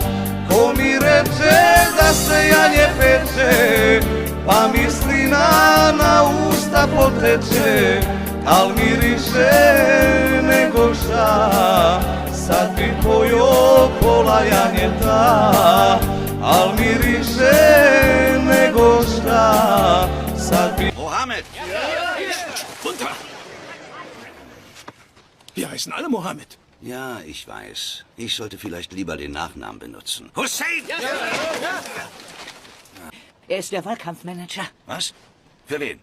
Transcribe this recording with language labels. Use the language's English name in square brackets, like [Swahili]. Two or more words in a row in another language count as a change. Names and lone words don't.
[Bosnian] Ko mi reče da se janje peče, pa misli na usta poteče, al miriše nego šta, sad bi pojio pola janjeta. Al miriše nego šta, sad bi... [German] Mohammed! Runter! Wir heißen alle Mohammed. Ja, ich weiß. Ich sollte vielleicht lieber den Nachnamen benutzen. Hussein! ist der Wahlkampfmanager. Was? Für wen?